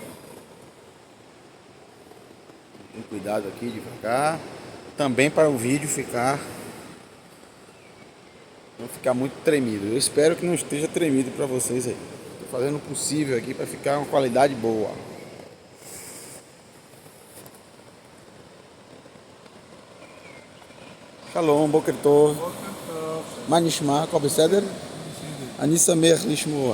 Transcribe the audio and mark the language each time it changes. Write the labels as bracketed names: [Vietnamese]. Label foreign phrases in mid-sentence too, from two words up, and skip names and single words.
[Portuguese] Tem cuidado aqui, devagar. Também para o vídeo não ficar muito tremido. Eu espero que não esteja tremido para vocês aí. Estou fazendo o possível aqui para ficar uma qualidade boa. [Hebrew] שלום, בוקר טוב. מה נשמע? הכל בסדר? אני שמח לשמוע.